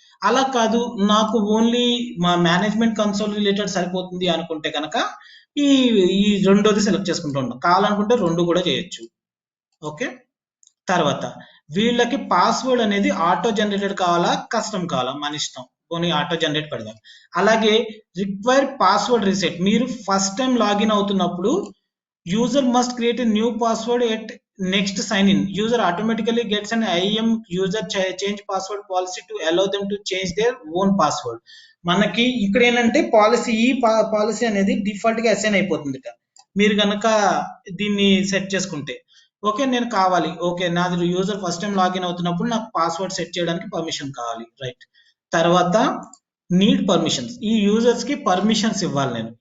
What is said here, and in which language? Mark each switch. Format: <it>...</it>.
<te>అలా కాదు, నాకు ఓన్లీ మా మేనేజ్మెంట్ కన్సోల్ రిలేటెడ్ సరిపోతుంది అనుకుంటే కనుక ఈ రెండోది సెలెక్ట్ చేసుకుంటూ ఉంటాం. కావాలనుకుంటే రెండు కూడా చేయొచ్చు. ఓకే, తర్వాత వీళ్ళకి పాస్వర్డ్ అనేది ఆటో జనరేటెడ్ కావాలా, కస్టమ్ కావాలా, మన ఇష్టం. పోనీ ఆటో జనరేట్ పెడదాం. అలాగే రిక్వైర్ పాస్వర్డ్ రీసెట్. మీరు ఫస్ట్ టైం లాగిన్ అవుతున్నప్పుడు</te> <en>user must create a new password at next sign in. User automatically gets an IAM user change password policy to allow them to change their own password.</en> <te>మనకి ఇక్కడ ఏంటంటే policy అనేది default గా assign అయిపోతుంది మీరు కనుక దీన్ని సెట్ చేసుకుంటే. ఓకే, నేను కావాలి, ఓకే నాది యూజర్ ఫస్ట్ టైం లాగిన్ అవుతున్నప్పుడు నాకు పాస్వర్డ్ సెట్ చేయడానికి పర్మిషన్ కావాలి, రైట్. తర్వాత నీడ్ పర్మిషన్స్. ఈ యూజర్స్ కి పర్మిషన్స్ ఇవ్వాలి నేను.</te>